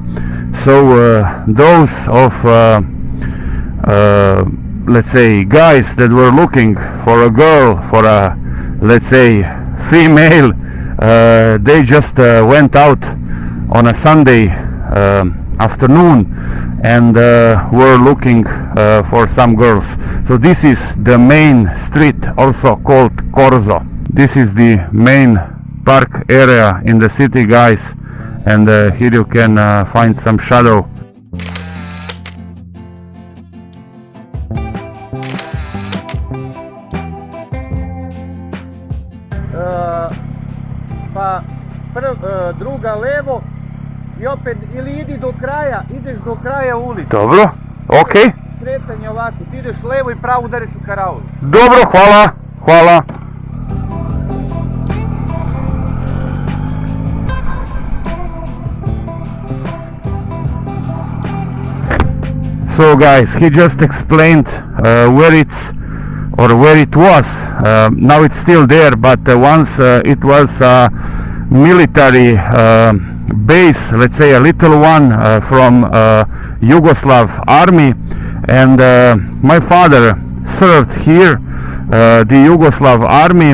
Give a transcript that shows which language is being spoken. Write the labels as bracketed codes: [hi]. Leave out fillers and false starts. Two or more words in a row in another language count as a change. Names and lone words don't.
[en] So those of let's say guys that were looking for a girl, for a, let's say, female, they just went out on a Sunday afternoon and were looking for some girls. So this is the main street, also called Corso. This is the main park area in the city, guys, and here you can find some shadow. [sr] Druga levo i opet, ili idi do kraja, ideš do kraja ulice. Dobro, ok. Skretanje ovako, ti ideš levo i pravo udariš u karaulu. Dobro, hvala, hvala. [en] So guys, he just explained where it's, or where it was. Now it's still there, but once it was military base, let's say a little one from Yugoslav army, and my father served here, the Yugoslav army.